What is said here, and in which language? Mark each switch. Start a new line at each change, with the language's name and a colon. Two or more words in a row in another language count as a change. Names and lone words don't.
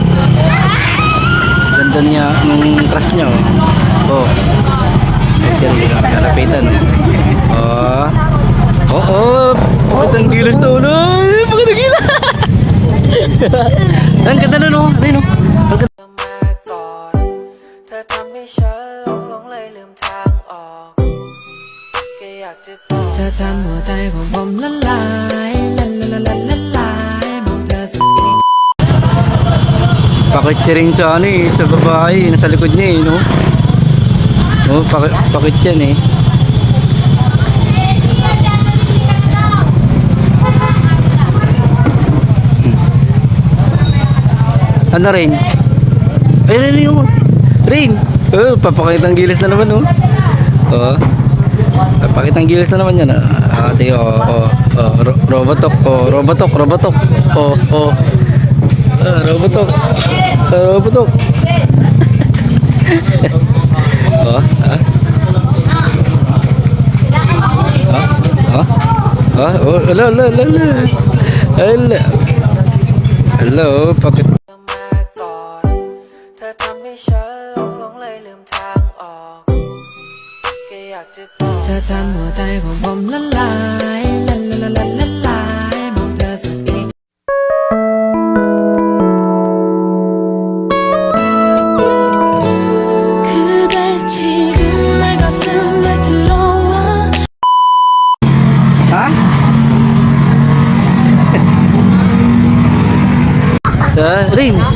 Filipino: Ganda niya nung crush niya o. Oh. Ay, sir, kalapitan o. Oh. Oh, oh. Bakit ang gilas na ulo? Bakit ang gilas? Ang ganda na no. Ayun o. Ang ganda.
Thai: เธอทำให้ฉันหลงเลยลืมทางออกแค่อยากจะบอกเธอทำหัวใจของผมละลายละลายละลายมองเธอสุดที่
Filipino: Pakit siya rin sa ano eh, sa babae, nasa likod niya eh, no? No, pakit yan eh. Ano rin? Ay, rin yung rin! Oh, papakitang gilis na naman, oh. Oh. Papakitang gilis na naman yan, ah. Ate, oh. Robotok, oh. Robotok. Oh. Robotok. Robotok. Oh, Hello, pakit.
Thai: มาก่อนเธอทำให้ฉันหลงเลยลืมทางออกแค่อยากจะบอกเธอทำหัวใจของผมละลายละลายละลายมองเธอสุดที่
Korean: 그대 지금 내 가슴에 들어와
Filipino: Ha? Rin.